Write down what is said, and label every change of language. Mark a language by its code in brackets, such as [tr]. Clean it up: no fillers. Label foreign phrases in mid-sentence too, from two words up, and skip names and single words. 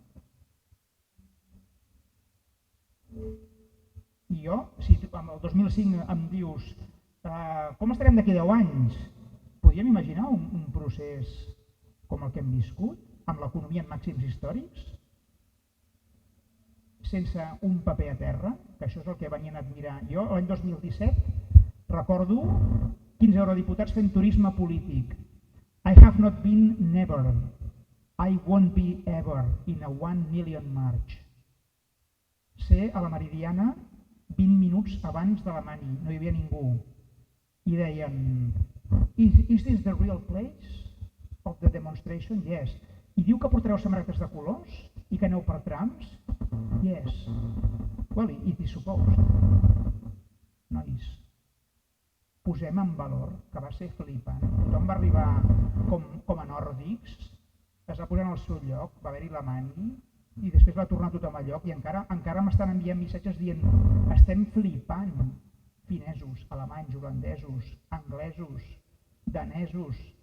[ca] I jo, si el 2005 em dius com estarem d'aquí 10 anys, podríem imaginar un procés com el que hem viscut, amb l'economia en màxims històrics, sense un paper a terra, que això és el que venien a admirar. Jo, l'any 2017, recordo 15 eurodiputats fent turisme polític. [en] I have not been never. I won't be ever in a 1 million march. [ca] Ser a la Meridiana 20 minuts abans de la mani, no hi havia ningú. I deien, [en] is this the real place of the demonstration? Yes. [ca] I diu que portareu samarretes de colors i que aneu per trams? [en] Yes. Well, it is supposed. [ca] Nois, posem en valor que va ser flipant. Tothom va arribar com a nòrdics, es va posar en el seu lloc, va haver-hi la mani i després va tornar tothom al lloc i encara m'estan enviant missatges dient estem flipant, finesos, alemanys, holandesos, anglesos, danesos.